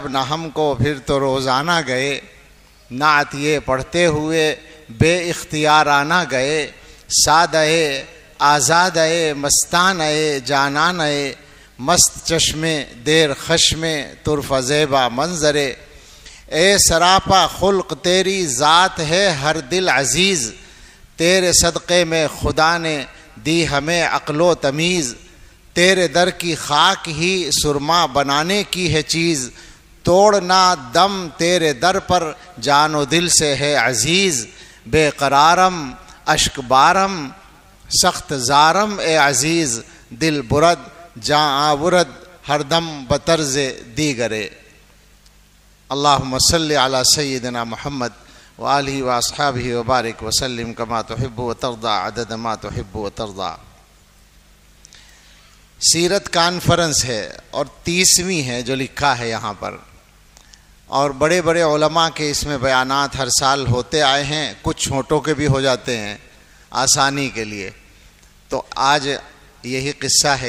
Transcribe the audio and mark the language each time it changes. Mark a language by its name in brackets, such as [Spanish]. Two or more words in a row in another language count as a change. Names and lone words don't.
[Urdu] نہ ہم کو پھر تو روزانہ گئے، نعت یہ پڑھتے ہوئے بے اختیارانہ گئے، [Persian] سادے آزادے مستانے جانانے، مست چشمے دیر خشمے طرف زیبا منظرے، [Urdu] اے سراپا خلق تیری ذات ہے ہر دل عزیز، تیرے صدقے میں خدا نے دی ہمیں عقل و تمیز، تیرے در کی خاک ہی سرما بنانے کی ہے چیز، توڑنا دم تیرے در پر جان و دل سے ہے عزیز، [Persian] بے قرارم اشک بارم سخت زارم اے عزیز، دل برد جاں آورد ہر دم بطرز دیگرے۔ [Arabic] اللہم صلی علی سیدنا محمد وآلہ واصحابہ وبارک وسلم کما تحب وترضى عدد ما تحب وترضى۔ [Urdu] سیرت کانفرنس ہے اور 30ویں ہے جو لکھا ہے یہاں پر، اور بڑے بڑے علماء کے اس میں بیانات ہر سال ہوتے آئے ہیں، کچھ چھوٹوں کے بھی ہو جاتے ہیں آسانی کے لیے، تو آج یہی قصہ ہے۔